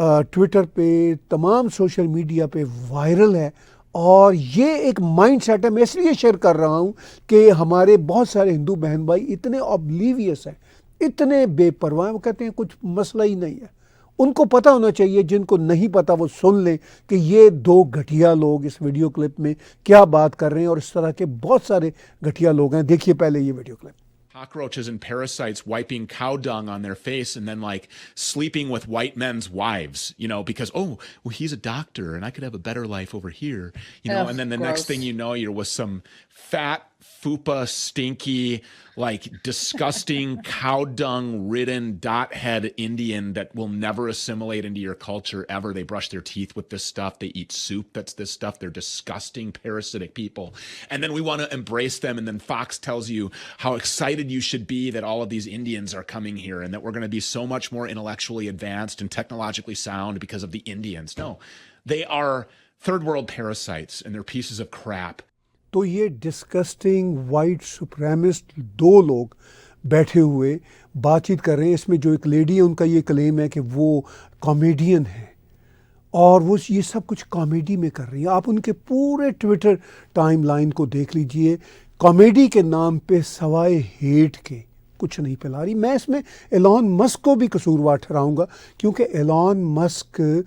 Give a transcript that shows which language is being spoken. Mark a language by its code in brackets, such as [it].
[ur] Twitter پہ، تمام social media پہ وائرل ہے، اور یہ ایک مائنڈ سیٹ ہے۔ میں اس لیے شیئر کر رہا ہوں کہ ہمارے بہت سارے ہندو بہن بھائی اتنے اوبلیویس ہیں، اتنے بے پرواہ ہیں، وہ کہتے ہیں کچھ مسئلہ ہی نہیں ہے۔ ان کو پتہ ہونا چاہیے، جن کو نہیں پتہ وہ سن لیں کہ یہ دو گھٹیا لوگ اس ویڈیو کلپ میں کیا بات کر رہے ہیں، اور اس طرح کے بہت سارے گھٹیا لوگ ہیں۔ دیکھیے پہلے یہ video clip. [en] Cockroaches and parasites wiping cow dung on their face and then like sleeping with white men's wives, because, well, he's a doctor and I could have a better life over here, and then the next thing you know, you're with some fat, fupa, stinky, like disgusting cow dung ridden dot head Indian that will never assimilate into your culture ever. They brush their teeth with this stuff. They eat soup that's this stuff. They're disgusting, parasitic people. And then we want to embrace them. And then Fox tells you how excited you should be that all of these Indians are coming here and that we're going to be so much more intellectually advanced and technologically sound because of the Indians. No, they are third world parasites and they're pieces of crap. [ur] تو یہ disgusting white سپریمسٹ دو لوگ بیٹھے ہوئے بات چیت کر رہے ہیں۔ اس میں جو ایک لیڈی ہے، ان کا یہ کلیم ہے کہ وہ کامیڈین ہے، اور وہ یہ سب کچھ کامیڈی میں کر رہی ہیں۔ آپ ان کے پورے ٹویٹر ٹائم لائن کو دیکھ لیجئے، کامیڈی کے نام پہ سوائے ہیٹ کے کچھ نہیں پھیلا رہی۔ میں اس میں ایلان مسک کو بھی قصوروار ٹھہراؤں گا، کیونکہ ایلان مسک